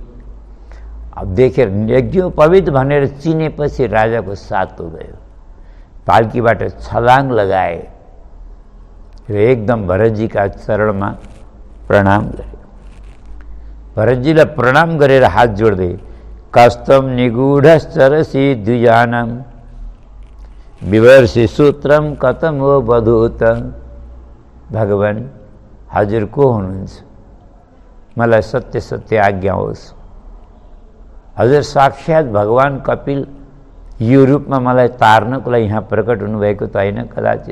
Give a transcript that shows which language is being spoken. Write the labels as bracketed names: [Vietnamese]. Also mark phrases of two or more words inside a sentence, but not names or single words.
[Nepali] अब देखेर यज्ञोपवीत भनेर चिनेपछि राजाको सातो गयो। पाल्कीबाट छलाङ लगाए र एकदम भरतजीका चरणमा प्रणाम गरे। भरतजीलाई प्रणाम गरेर हात जोड्दै, [Sanskrit] कस्तम निगूढश्चरसि द्विजानम विवर्षि सूत्रम कतम हो बधूत। [Nepali] भगवान, हजुर को हुनुहुन्छ? मलाई सत्य सत्य आज्ञा होस्। हजुर साक्षात भगवान कपिल यो रूपमा मलाई तार्नको लागि यहाँ प्रकट हुनुभएको त होइन कदाचित।